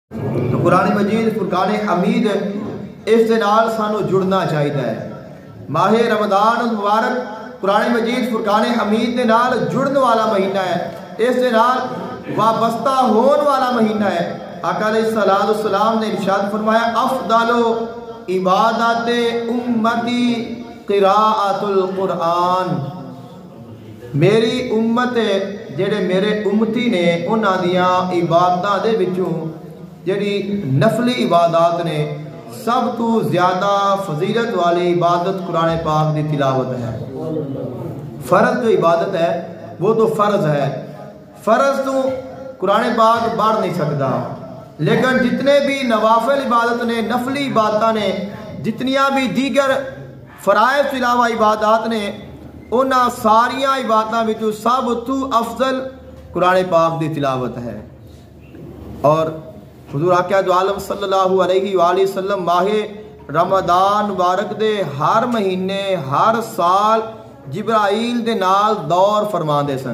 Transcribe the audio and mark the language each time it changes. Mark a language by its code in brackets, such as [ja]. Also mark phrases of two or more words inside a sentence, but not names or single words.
[pa] تو قرآن مجید فرقان حمید اس دے نال سانو جڑنا چاہیے. ماہ رمضان مبارک قرآن مجید فرقان حمید دے نال جڑن والا مہینہ ہے، اس دے نال وابستہ ہون والا مہینہ ہے. [ur] آقا [ar] علیہ السلام [ur] نے ارشاد فرمایا [ar] افضل عبادت امتی قراءت القرآن. [pa] میری امت جڑے میرے امتی نے انہاں دیاں عبادتاں دے وچوں جڑی نفلی عبادات نے سب تو زیادہ فضیلت والی عبادت قرآن پاک دی تلاوت ہے. [ur] فرض جو عبادت ہے وہ تو فرض ہے، فرض تو قرآن پاک بڑھ نہیں سکتا، لیکن جتنے بھی [pa] نوافل عبادت نے، نفلی عبادتاں نے، جتنیاں بھی دیگر فرائض کے علاوہ عبادات نے، انہاں ساریاں عبادتاں وچوں سب تو افضل قرآن پاک دی تلاوت ہے. اور حضور آقا دو عالم [ar] صلی اللہ علیہ وآلہ وسلم [pa] ماہ رمضان مبارک دے ہر مہینے ہر سال جبرائیل دے نال دور فرما دے سن.